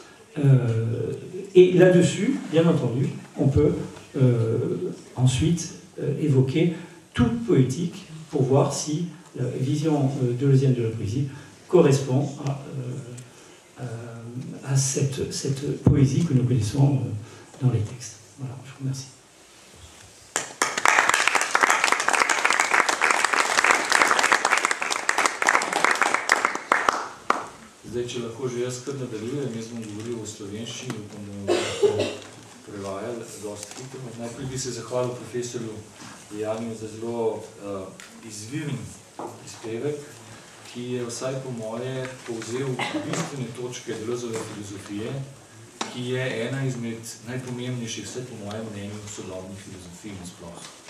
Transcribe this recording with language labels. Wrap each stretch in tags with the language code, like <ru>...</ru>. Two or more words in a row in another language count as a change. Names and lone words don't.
<fr>Et là-dessus, bien entendu, on peut ensuite évoquer toute poétique pour voir si la vision deleuzienne de la poésie correspond à cette poésie que nous connaissons dans les textes. Voilà, je vous remercie.</fr> <sl>Zdaj, če lahko že jaz kar nadaljujem, jaz bom govoril o slovenščini, upam, da bomo lahko prevajali dosti hitro. Najprej bi se zahvalil profesorju Janiju za zelo izviren prispevek, ki je vsaj po moje povzel bistvene točke Deleuzeove filozofije, ki je ena izmed najpomembnejših, vsaj po mojem mnenju, sodobnih filozofij nasploh.</sl>